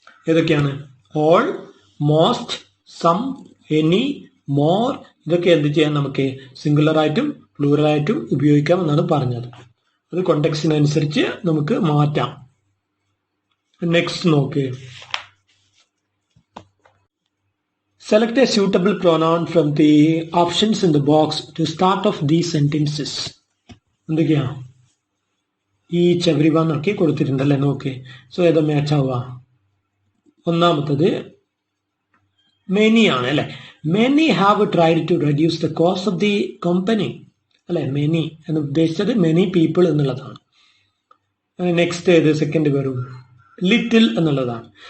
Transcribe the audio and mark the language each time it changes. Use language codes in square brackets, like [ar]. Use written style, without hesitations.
[ml] ഏതൊക്കെയാണ്, all, most, some, any, more, ഇതൊക്കെ എന്ത് ചെയ്യാം, നമുക്ക് സിംഗുലർ ആയിട്ടും പ്ലൂറൽ ആയിട്ടും ഉപയോഗിക്കാം എന്നാണ് പറഞ്ഞത്. അത് കോണ്ടെക്സ്റ്റിനനുസരിച്ച് നമുക്ക് മാറ്റാം. [en] Next നോക്ക്, select a suitable pronoun from the options in the box to start off these sentences. [ml] എന്തൊക്കെയാ, ഈച്ച്, എവറി വൺ ഒക്കെ കൊടുത്തിട്ടുണ്ടല്ലേ നോക്ക്. സോ ഏതാ മാച്ച് ആവുക, ഒന്നാമത്തത് മെനി ആണ് അല്ലെ. [en] Many have tried to reduce the cost of the company അല്ലെ. [ml] Many എന്ന് ഉദ്ദേശിച്ചത് മെനി പീപ്പിൾ എന്നുള്ളതാണ്. നെക്സ്റ്റ് ഏത്, സെക്കൻഡ് വരും ലിറ്റിൽ എന്നുള്ളതാണ്.